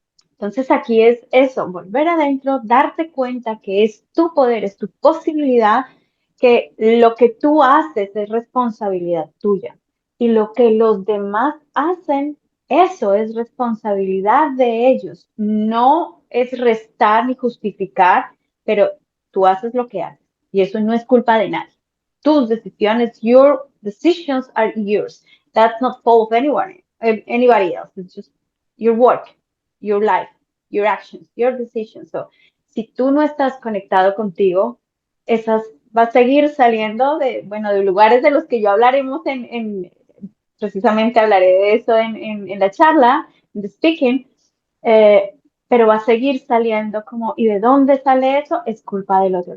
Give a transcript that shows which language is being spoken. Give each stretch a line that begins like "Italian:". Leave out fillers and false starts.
Spanish: Entonces aquí es eso, volver adentro, darte cuenta que es tu poder, es tu posibilidad, que lo que tú haces es responsabilidad tuya y lo que los demás hacen, eso es responsabilidad de ellos. No es restar ni justificar, pero tú haces lo que haces y eso no es culpa de nadie. Tus decisiones,
English: your decisions are yours. That's not fault of anyone, anybody else. It's just your work. Your life, your actions, your decisions.
Spanish: So, si tú no estás conectado contigo, va a seguir saliendo de lugares de los que yo hablaremos precisamente hablaré de eso en la charla,
English: the speaking,
Spanish: pero va a seguir saliendo como, ¿y de dónde sale eso? Es culpa del otro.